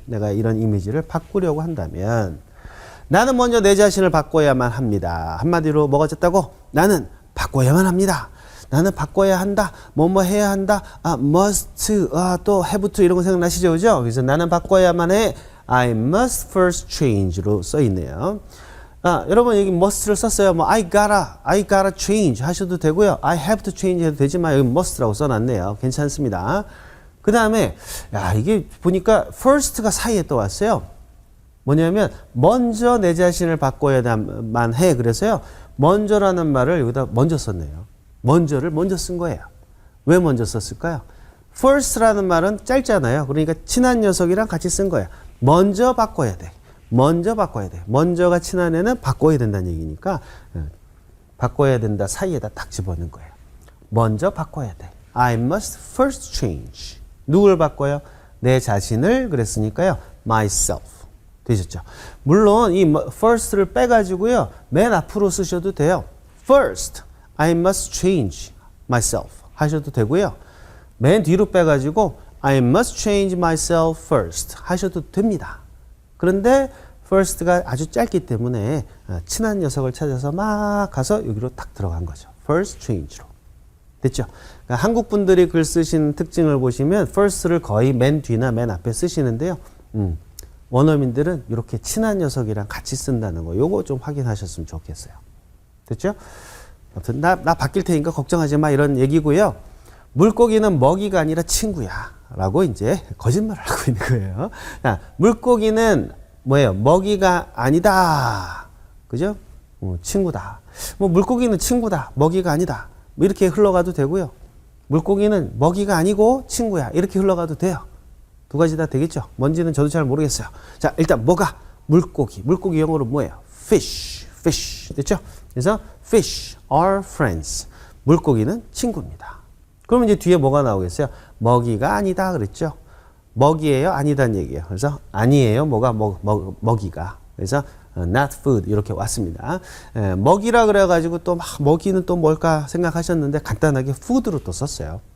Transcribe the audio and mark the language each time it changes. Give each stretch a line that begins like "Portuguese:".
Korean: 내가 이런 이미지를 바꾸려고 한다면, 나는 먼저 내 자신을 바꿔야만 합니다. 한마디로 뭐가 됐다고? 나는 바꿔야만 합니다. 나는 바꿔야 한다. 뭐뭐 해야 한다. must, 또 have to 이런 거 생각나시죠? 그죠? 그래서 나는 바꿔야만 해.
English: I must first change로 써 있네요.
Korean: 여러분 여기 must를 썼어요. 뭐
English: I gotta change
Korean: 하셔도 되고요.
English: I have to change
Korean: 해도 되지만 여기 must라고 써놨네요. 괜찮습니다. 그 다음에 이게 보니까 first가 사이에 또 왔어요. 뭐냐면 먼저 내 자신을 바꿔야만 해. 그래서요. 먼저라는 말을 여기다 먼저 썼네요. 먼저를 먼저 쓴 거예요. 왜 먼저 썼을까요? first라는 말은 짧잖아요. 그러니까 친한 녀석이랑 같이 쓴 거예요. 먼저 바꿔야 돼. 먼저가 친한 애는 바꿔야 된다는 얘기니까 바꿔야 된다 사이에다 딱 집어넣는 거예요. 먼저 바꿔야 돼.
English: I must first change.
Korean: 누굴 바꿔요? 내 자신을 그랬으니까요. myself. 되셨죠? 물론 이 first를 빼가지고요. 맨 앞으로 쓰셔도 돼요.
English: First, I must change myself
Korean: 하셔도 되고요. 맨 뒤로 빼가지고
English: I must change myself first
Korean: 하셔도 됩니다. 그런데 first가 아주 짧기 때문에 친한 녀석을 찾아서 막 가서 여기로 딱 들어간 거죠. first change로. 됐죠? 그러니까 한국 분들이 글 쓰신 특징을 보시면 first를 거의 맨 뒤나 맨 앞에 쓰시는데요. 원어민들은 이렇게 친한 녀석이랑 같이 쓴다는 거 요거 좀 확인하셨으면 좋겠어요. 됐죠? 아무튼 나 바뀔 테니까 걱정하지 마 이런 얘기고요. 물고기는 먹이가 아니라 친구야 라고 이제 거짓말을 하고 있는 거예요. 자, 물고기는 뭐예요? 먹이가 아니다. 그죠? 친구다. 물고기는 친구다. 먹이가 아니다. 이렇게 흘러가도 되고요. 물고기는 먹이가 아니고 친구야. 이렇게 흘러가도 돼요. 두 가지 다 되겠죠? 뭔지는 저도 잘 모르겠어요. 자, 일단 뭐가? 물고기. 물고기 영어로 뭐예요? fish. 됐죠?
English: 그래서 fish are friends.
Korean: 물고기는 친구입니다. 그러면 이제 뒤에 뭐가 나오겠어요? 먹이가 아니다 그랬죠? 먹이에요? 아니다는 얘기예요. 그래서 아니에요. 뭐가 먹이가. 그래서 not food 이렇게 왔습니다. 먹이라 그래가지고 또 막 먹이는 또 뭘까 생각하셨는데 간단하게 food로 또 썼어요.